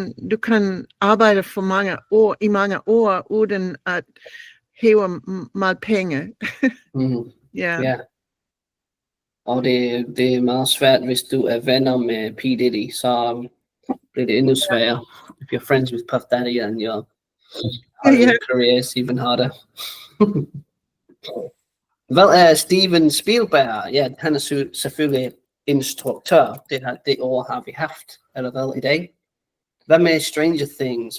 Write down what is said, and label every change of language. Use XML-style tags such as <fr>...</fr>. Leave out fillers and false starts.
<da>Du kan arbejde for mange år, uden at hæve meget penge. Ja. Og det er meget svært, hvis du er venner med P. Diddy, så bliver det endnu sværere.</da> <en>If you're friends with Puff Daddy and your career is even harder.</en> <da>Hvad er Steven Spielberg? Ja, han er selvfølgelig instruktør. Det ord har vi haft allerede i dag. Hvad med Stranger Things?</da>